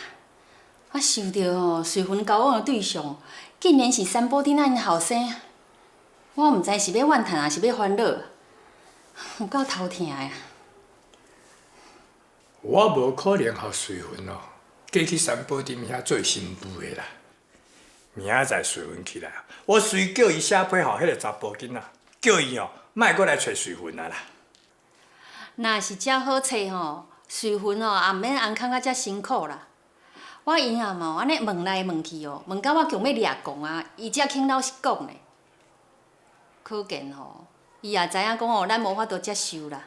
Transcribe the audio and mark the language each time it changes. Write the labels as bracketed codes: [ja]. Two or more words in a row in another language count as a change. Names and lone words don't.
[nan] 我想到哦，随芬交往的对象竟然是三宝镇仔因后生，我毋知是要怨叹还是要烦恼，有够头疼的。我无可能互随芬哦，嫁去三宝镇遐做新妇的啦。明仔载随芬起来，我随叫伊写批互迄个查甫囡仔，叫伊哦，莫阁来找随芬啊啦。若是遮好找吼，随芬哦也毋免安康啊遮辛苦啦。我因阿嘛安尼问来问去哦，问到我强要掠讲啊，伊才肯老实讲呢。可见吼，伊也知影讲哦，咱无法度接受啦。